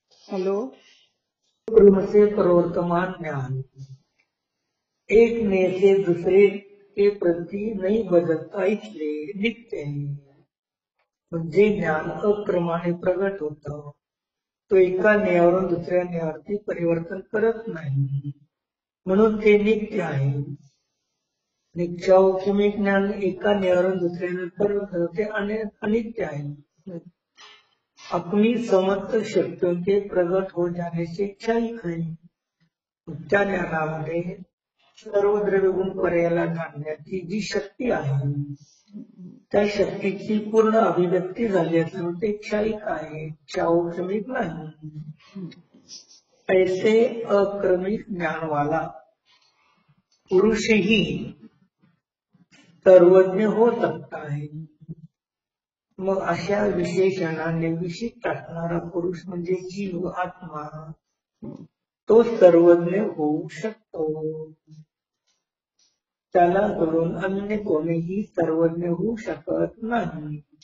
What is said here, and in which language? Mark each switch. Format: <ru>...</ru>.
<hi>क्रम से प्रवर्तमान ज्ञान एक ने से दूसरे के प्रति नहीं बदलता, इसलिए नित्य है.</hi> <mr>जे ज्ञान अक्रमाने प्रगट होतं तो एका न्यायावरून दुसऱ्या न्यायावरती परिवर्तन करत नाही, म्हणून ते नित्य आहे. नित्यावकिमिक ज्ञान एका न्यायावरून दुसऱ्याने परिवर्तन ते अनित्य आहे.</mr> <hi>अपनी समस्त शक्तियों के प्रगट हो जाने से क्षणिक है.</hi> <mr>त्या ज्ञानामध्ये सर्व द्रव्य गुण पर्यायाला जाणण्याची जी शक्ती आहे, त्या शक्तीची पूर्ण अभिव्यक्ती झाली असल्यामुळे ते क्षणिक आहे, क्षणिक नाही.</mr> <hi>ऐसे अक्रमिक ज्ञान वाला पुरुष ही सर्वज्ञ हो सकता है.</hi> <mr>मग अशा विशेषणाने विशिष्ट असणारा पुरुष म्हणजे जीव आत्मा, तो सर्वज्ञ होऊ शकतो. त्याला धरून अन्य कोणीही सर्वज्ञ होऊ शकत नाही.</mr>